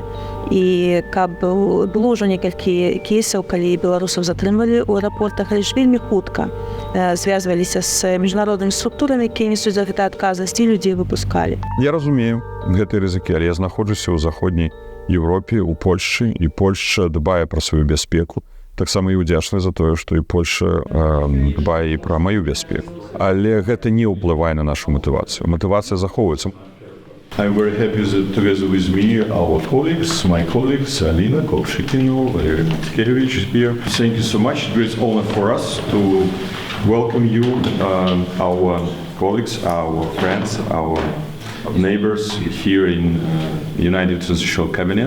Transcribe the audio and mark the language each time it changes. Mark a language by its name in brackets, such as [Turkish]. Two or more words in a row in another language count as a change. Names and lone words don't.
[Belarusian] І каб было ўжо некалькі кейсаў, калі беларусаў затрымвалі ў аэрапортах, але ж вельмі хутка звязваліся з міжнароднымі структурамі, якія несуць за гэта адказнасць, і людзей выпускалі. Я разумею гэтыя рызыкі, але я знаходжуся ў заходняй Еўропе, у Польшчы, і Польшча дбае пра сваю бяспеку. Таксама і ўдзячны за тое, што і Польша дбае і пра маю бяспеку. Але гэта не ўплывае на нашу матывацыю. Матывацыя захоўваецца. [English] I'm very happy that together with me, our colleagues, my colleagues, Alina Kovshikino, Valery Tkerevich is here. Thank you so much. It is an honor for us to welcome you, our colleagues, our friends, our neighbors here in United Transitional Cabinet.